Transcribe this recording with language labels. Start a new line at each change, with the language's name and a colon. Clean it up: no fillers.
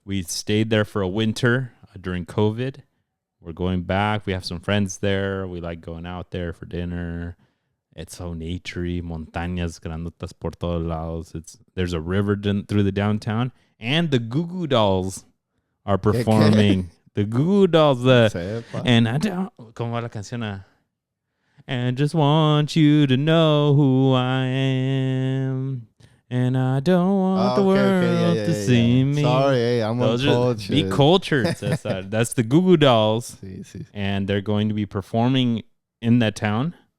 English: We stayed there for a winter during COVID. We're going back. We have some friends there. We like going out there for dinner. It's so naturey,
Spanish: montañas grandotas por todos lados.
English: There's a river through the downtown, and the Goo Goo Dolls are performing. The Goo Goo Dolls, and I don't,
Spanish: ¿cómo va la canción?
English: And just want you to know who I am. And I don't want the world to see me. Sorry, hey, I'm uncultured. Be cultured. That's the Goo Goo Dolls. And they're going to be performing in that town.